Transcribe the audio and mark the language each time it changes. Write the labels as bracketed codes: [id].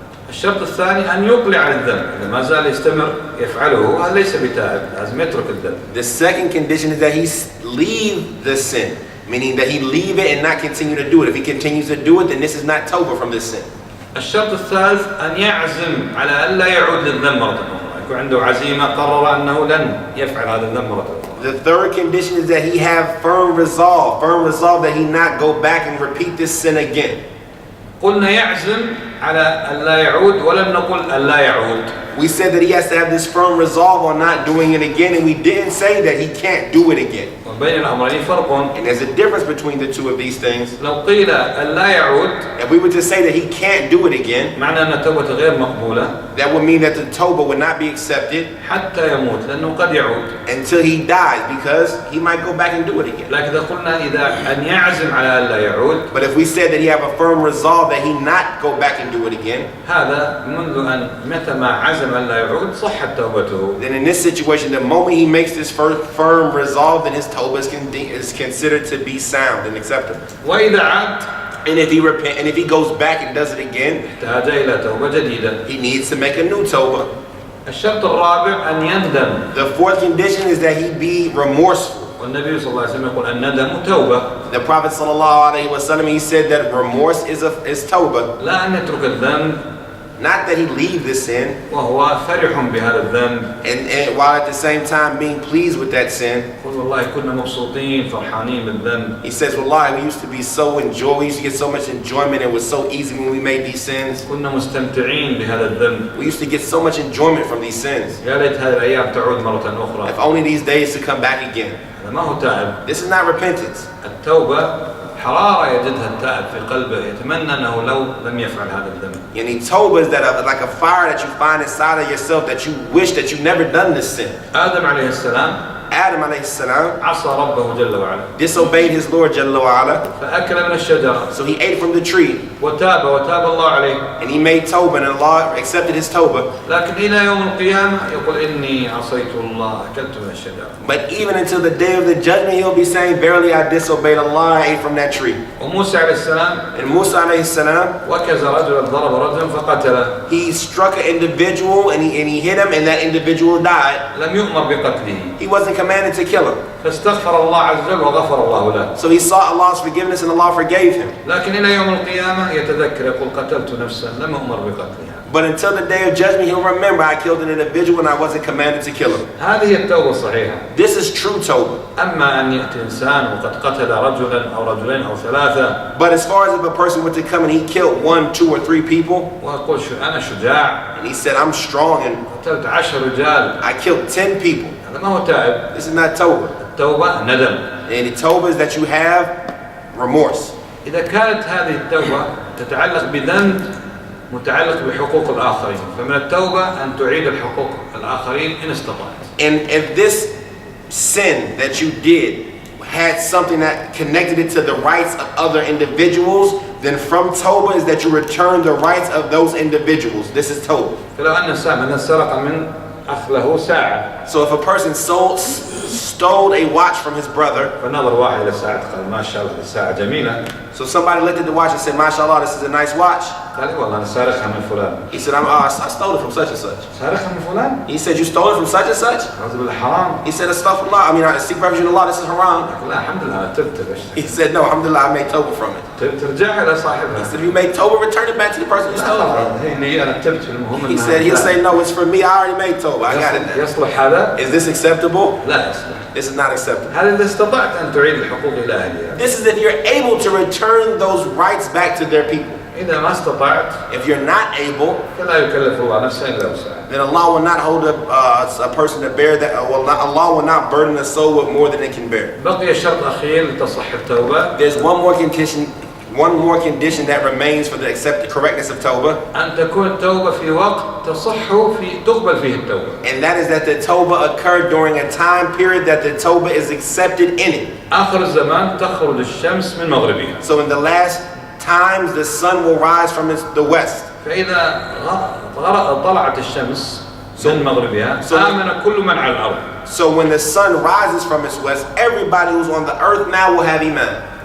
[ar] الشرط الثاني أن يقلع عن الذنب. إذا ما زال يستمر يفعله هذا ليس بتائب لازم يترك الذنب. [en] The second condition is that he leave the sin, meaning that he leave it and not continue to do it. If he continues to do it, then this is not tawbah from this sin. [ar] الشرط الثالث أن يعزم على ألا يعود للذنب مرة أخرى، يكون عنده عزيمة قرر أنه لن يفعل هذا الذنب مرة أخرى. [en] The third condition is that he have firm resolve that he not go back and repeat this sin again. [ar] قلنا يعزم على ألا يعود ولم نقل ألا يعود. [en] We said that he has to have this firm resolve on not doing it again, and we didn't say that he can't do it again. [ar] وبين الأمرين فرق. [en] And there's a difference between the two of these things. [ar] لو قيل ألا يعود، [en] If we were to say that he can't do it again, [ar] معنى أن توبة غير مقبولة [en] that would mean that the tawbah would not be accepted [ar] حتى يموت، لأنه قد يعود. [en] until he dies, because he might go back and do it again. [ar] لكن إذا قلنا إذا أن يعزم على ألا يعود، [en] But if we said that he have a firm resolve that he not go back and do it again, [ar] هذا منذ أن متى ما عزم ألا يعود صحت توبته. [en] then in this situation, the moment he makes this firm resolve, then his tawbah is considered to be sound and acceptable. [ar] وإذا عاد [en] And if he repent, and if he goes back and does it again, [ar] احتاج إلى توبة جديدة. [en] he needs to make a new tawbah. [ar] الشرط الرابع أن يندم. [en] The fourth condition is that he be remorseful. [ar] والنبي صلى الله عليه وسلم يقول الندم توبة. [en] The Prophet ﷺ, he said that remorse is tawbah. [ar] لا أن يترك الذنب [en] Not that he leave the sin, [ar] وهو فرح بهذا الذنب. [en] and while at the same time being pleased with that sin. [ar] يقول والله كنا مبسوطين فرحانين بالذنب. [en] He says, wallahi, we used to be so we used to get so much enjoyment, it was so easy when we made these sins. [ar] كنا مستمتعين بهذا الذنب. [en] We used to get so much enjoyment from these sins. [ar] يا ليت هذه الأيام تعود مرة أخرى. [en] If only these days to come back again. [ar] هذا ما هو تائب. [en] This is not repentance. [ar] التوبة حرارة يجدها التائب في قلبه، يتمنى أنه لو لم يفعل هذا الذنب. [en] And tawbah is that like a fire that you find inside of yourself that you wish that you never done this sin. [ar] آدم عليه السلام [en] Adam alayhi salam [ar] عصى ربه جل وعلا. [en] disobeyed his Lord Jalla wa ala, [ar] فأكل من الشجرة. [en] so he ate from the tree, [ar] وتاب الله عليه. [en] and he made tawbah, and Allah accepted his tawbah. [ar] لكن إلى يوم القيامة يقول إني عصيت الله أكلت من الشجرة. [en] But even until the day of the judgment, he'll be saying, verily I disobeyed Allah, I ate from that tree. [ar] وموسى عليه السلام [en] And Musa alayhi salam, [ar] وكز رجلا ضرب رجلا فقتله. [en] he struck an individual and he hit him, and that individual died. [ar] لم يؤمر بقتله. [en] He wasn't commanded to kill him. [ar] فاستغفر الله عز وجل وغفر الله له. [en] So he sought Allah's forgiveness, and Allah forgave him. [ar] لكن إلى يوم القيامة يتذكر يقول قتلت نفسا لم أؤمر بقتلها. [en] But until the day of judgment, he'll remember, I killed an individual and I wasn't commanded to kill him. [ar] هذه التوبة الصحيحة. [en] This is true tawbah. [ar] أما أن يأتي إنسان وقد قتل رجلا أو رجلين أو ثلاثة [en] But as far as if a person were to come and he killed 1, 2, or 3 people, [ar] ويقول أنا شجاع [en] and he said, I'm strong and [ar] قتلت 10 رجال، [en] I killed 10 people, [ar] هذا ما هو تائب. [en] this is not tawbah. [ar] التوبة ندم. [en] And the tawbah is that you have remorse. [ar] إذا كانت هذه التوبة تتعلق بذنب متعلق بحقوق الآخرين، فمن التوبة أن تعيد الحقوق الآخرين إن استطعت. [en] And if this sin that you did had something that connected it to the rights of other individuals, then from tawbah is that you return the rights of those individuals. This is tawbah. [ar] فلو أن مثلا سرق من أخ له ساعة، [en] So if a person stole a watch from his brother, [ar] فنظر واحد إلى الساعة قال ما شاء الله الساعة جميلة، [en] so somebody looked at the watch and said, MashaAllah, this is a nice watch. [ar] قال لي والله أنا سارقها من فلان. [en] He said, I stole it from such and such. [ar] سارقها من فلان؟ [en] He said, you stole it from such and such? [ar] أعوذ بالله حرام. [en] He said, Astaghfirullah, I seek refuge in Allah, this is haram. [ar] قال لا الحمد لله أنا تبت [en] He said, no, alhamdulillah, I made tawbah from it. [ar] ترجعها إلى [en] He [ar] صاحبها. [en] said, if you made tawbah, return it back to the person who stole it from. [ar] هي أنا تبت المهم. [en] He said, he'll say, no, it's for me, I already made tawbah, I got it now. [ar] يصلح هذا؟ [en] Is this acceptable? [ar] لا يصلح. [en] This is not acceptable. [ar] هذا إذا استطعت أن تعيد الحقوق إلى أهلها. [en] This is if you're able to return those rights back to their people. [ar] إذا ما استطعت [en] If you're not able, [ar] فلا يكلف الله نفسا إلا وسعها. [en] then Allah will not hold a person to bear that. Allah will not burden a soul with more than it can bear. [ar] بقي شرط أخير لتصح التوبة. [en] There's one more condition that remains for the correctness of tawbah, [ar] أن تكون التوبة في وقت تقبل فيه التوبة. [en] and that is that the tawbah occurred during a time period that the tawbah is accepted in it. [ar] آخر الزمان تخرج الشمس من مغربها. [en] So in the last times, the sun will rise from the west. [ar] فإذا طلعت الشمس من مغربها آمن كل من على الأرض. [en] So when the sun rises from its west, everybody who's on the earth now will have iman.